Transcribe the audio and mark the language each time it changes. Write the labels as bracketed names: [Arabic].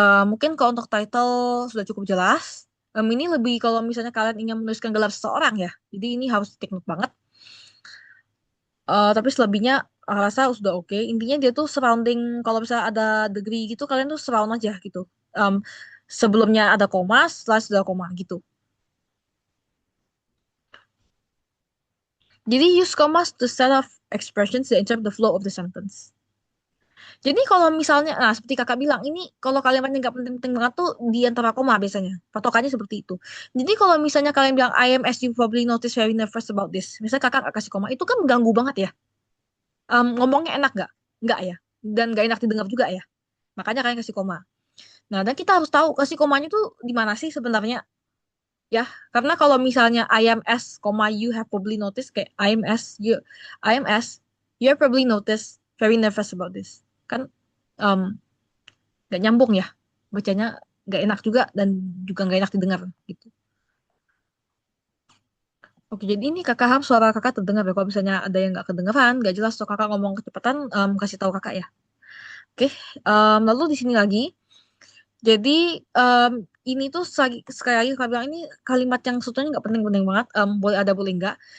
[Indonesian] Mungkin kalau untuk title sudah cukup jelas. Ini lebih kalau misalnya kalian ingin menuliskan gelar seseorang ya jadi ini harus [English] take note [Indonesian] banget. Tapi selebihnya rasa sudah oke. Intinya dia tuh surrounding kalau misalnya ada degree gitu kalian tuh surround aja gitu. Em, Sebelumnya ada koma, setelah sudah koma gitu. [English] Jadi use commas to set off expressions that interrupt the flow of the sentence. [Indonesian] Jadi kalau misalnya, nah seperti kakak bilang, ini kalau kalimatnya nggak penting-penting banget tuh di antara koma biasanya. Patokannya seperti itu. Jadi kalau misalnya kalian bilang, [English] I am as you probably notice very nervous about this. [Indonesian] Misalnya kakak nggak kasih koma, itu kan mengganggu banget ya. Ngomongnya enak nggak? Nggak ya. Dan nggak enak didengar juga ya. Makanya kalian kasih koma. Nah, dan kita harus tahu kasih komanya tuh di mana sih sebenarnya ya. Karena kalau misalnya [English] I am as, you have probably noticed [Indonesian] kayak [English] I am as, you have probably noticed very nervous about this. [Indonesian] Kan um, gak nyambung ya. Bacanya gak enak juga dan juga gak enak didengar gitu. Oke, jadi ini kakak harap suara kakak terdengar ya. Kalau misalnya ada yang gak kedengeran, gak jelas tuh kakak ngomong kecepatan, kasih tahu kakak ya. Oke, lalu di sini lagi. Jadi em, ini tuh sekali lagi kakak bilang ini kalimat yang sebetulnya nggak penting-penting banget, boleh ada boleh nggak.